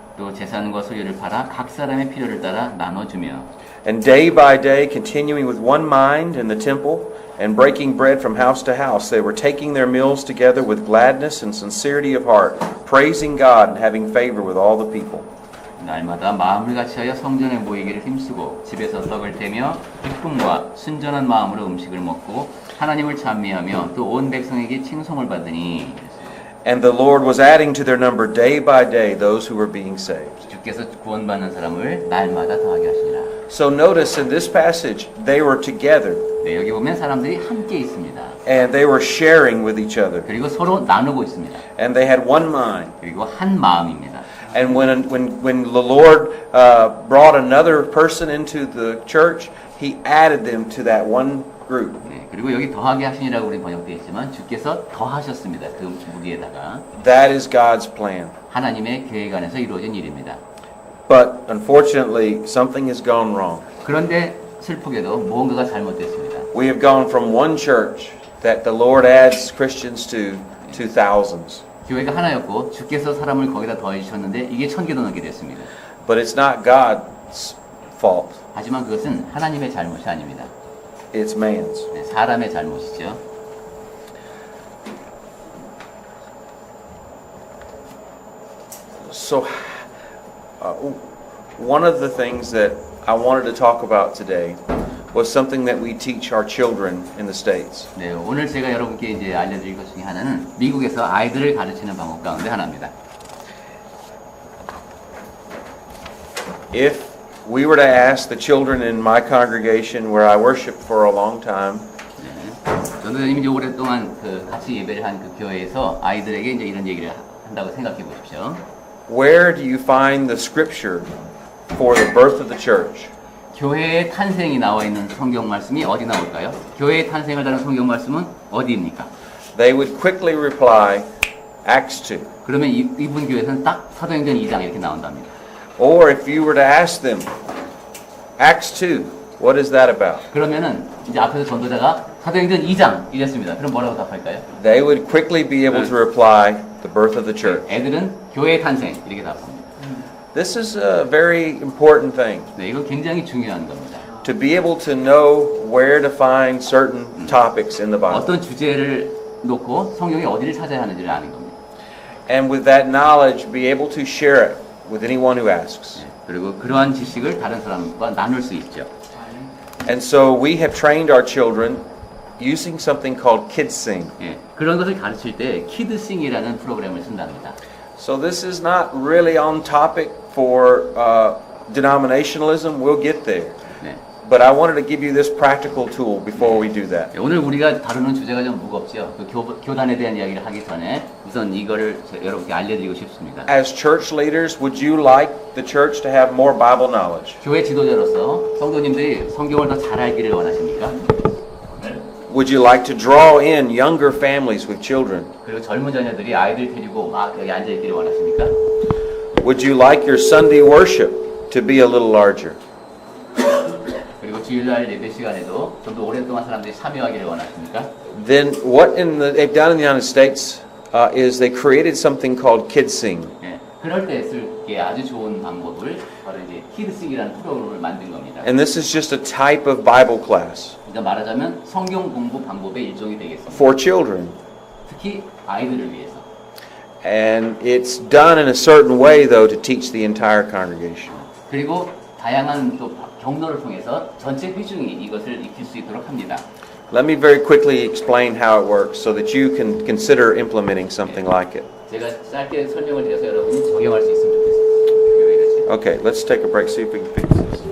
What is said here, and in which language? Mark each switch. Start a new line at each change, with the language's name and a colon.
Korean: 또 재산과 소유를 팔아 각 사람의 필요를 따라 나눠주며
English: And day by day, continuing with one mind in the temple and breaking bread from house to house, they were taking their meals together with gladness and sincerity of heart, praising God and having favor with all the people.
Korean: 날마다 마음을 같이하여 성전에 모이기를 힘쓰고 집에서 떡을 떼며 기쁨과 순전한 마음으로 음식을 먹고 하나님을 찬미하며 또 온 백성에게 칭송을 받으니
English: And the Lord was adding to their number day by day those who were being saved.
Korean: 주께서 구원받는 사람을 날마다 더하게 하시니라.
English: So notice in this passage, they were together
Korean: 네, 여기 보면 사람들이 함께 있습니다.
English: and they were sharing with each other.
Korean: 그리고 서로 나누고 있습니다.
English: And they had one mind.
Korean: 그리고 한 마음입니다.
English: And when the Lord brought another person into the church, He added them to that one group.
Korean: 네, 그리고 여기 더하게 하시니라고 우리 번역되어 있지만 주께서 더하셨습니다. 그 무리에다가
English: That is God's plan.
Korean: 하나님의 계획 안에서 이루어진 일입니다.
English: But unfortunately, something has gone wrong.
Korean: 그런데 슬프게도 무언가가 잘못됐습니다.
English: We have gone from one church that the Lord adds Christians to thousands.
Korean: 교회가 하나였고 주께서 사람을 거기다 더해 주셨는데 이게 1000개도 넘게 됐습니다.
English: But it's not God's fault.
Korean: 하지만 그것은 하나님의 잘못이 아닙니다.
English: It's man's.
Korean: 네, 사람의 잘못이죠.
English: So, one of the things that I wanted to talk about today was something that we teach our children in the States.
Korean: 네, 오늘 제가 여러분께 이제 알려드릴 것 중에 하나는 미국에서 아이들을 가르치는 방법 가운데 하나입니다.
English: If we were to ask the children in my congregation where I worshiped for a long time,
Korean: 네, 저는 이제 오랫동안 같이 예배를 한 그 교회에서 아이들에게 이제 이런 얘기를 한다고 생각해 보십시오.
English: where do you find the scripture for the birth of the church?
Korean: 교회의 탄생이 나와 있는 성경 말씀이 어디 나올까요? 교회의 탄생을 다룬 성경 말씀은 어디입니까?
English: They would quickly reply, Acts 2.
Korean: 그러면 이분 교회에서는 딱 사도행전 2장 이렇게 나온답니다.
English: Or if you were to ask them, Acts 2, what is that about?
Korean: 그러면은 이제 앞에서 전도자가 사도행전 2장 이랬습니다. 그럼 뭐라고 답할까요?
English: They would quickly be able to reply, the birth of the church.
Korean: 애들은 교회의 탄생 이렇게 답합니다.
English: This is a very important thing.
Korean: 네, 이건 굉장히 중요한 겁니다.
English: To be able to know where to find certain topics in the Bible.
Korean: 어떤 주제를 놓고 성경에 어디를 찾아야 하는지를 아는 겁니다.
English: And with that knowledge, be able to share it with anyone who asks.
Korean: 네, 그리고 그러한 지식을 다른 사람과 나눌 수 있죠.
English: And so we have trained our children using something called KidSing.
Korean: 예, 그런 것을 가르칠 때 키드싱이라는 프로그램을 쓴답니다.
English: So this is not really on topic for denominationalism. We'll get there.
Korean: 네.
English: But I wanted to give you this practical tool before we do that.
Korean: 오늘 우리가 다루는 주제가 좀 무겁죠. 그 교단에 대한 이야기를 하기 전에 우선 이거를 여러분께 알려드리고 싶습니다.
English: As church leaders, would you like the church to have more Bible knowledge?
Korean: 교회 지도자로서 성도님들이 성경을 더 잘 알기를 원하십니까?
English: Would you like to draw in younger families with children?
Korean: 그리고 젊은 자녀들이 아이들 데리고 막 여기 앉아 있기를 원하십니까?
English: Would you like your Sunday worship to be a little larger?
Korean: 그리고 주일날 예배 시간에도 좀 더 오랫동안 사람들이 참여하기를 원하십니까?
English: Then what they've done in the United States is they created something called KidSing.
Korean: 예, 그럴 때 쓸게 아주 좋은 방법을 바로 이제 키드싱이라는 프로그램을 만든 겁니다.
English: And this is just a type of Bible class
Korean: 그러니까 말하자면 성경 공부 방법의 일종이 되겠습니다.
English: for children.
Korean: 특히 아이들을 위해서.
English: And it's done in a certain way, though, to teach the entire congregation.
Korean: 그리고 다양한 또 경로를 통해서 전체 회중이 이것을 익힐 수 있도록 합니다.
English: Let me very quickly explain how it works so that you can consider implementing something like it.
Korean: 제가 짧게 설명을 드려서 여러분이 적용할 수 있으면 좋겠습니다.
English: Okay, let's take a break, see if we can fix this.